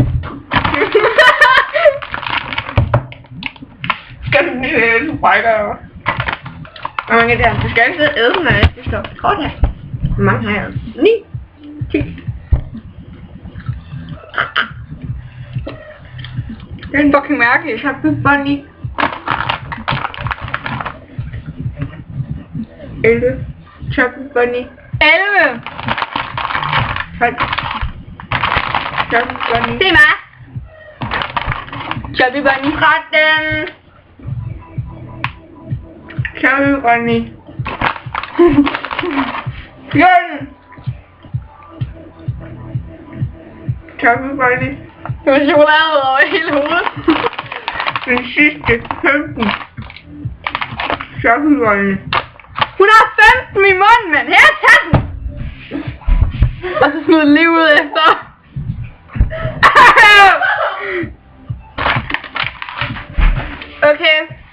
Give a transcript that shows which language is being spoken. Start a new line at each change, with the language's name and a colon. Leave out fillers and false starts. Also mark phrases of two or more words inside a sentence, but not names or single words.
Danish: Skal du lige æde, brækker? Hvor mange er der? Du skal ikke sidde og æde den, når jeg skal stå kort her. Hvor mange har jeg? 9. 10. Det er en fucking mærke.
English: Chubby bunny.
Danish: 11.
English: Chubby bunny.
Danish: 11. 12.
English: Chubby bunny.
Danish: Se mig.
English: Chubby bunny.
Danish: 13.
English: Chubby bunny.
Danish: 14.
English: Chubby bunny.
Danish: Du har chokolade over hele hovedet. Den sidste 15.
English: Chubby bunny.
Danish: Hun har 15 i munden, mand. Her, tag den! Og så smid den lige ud efter. Okay.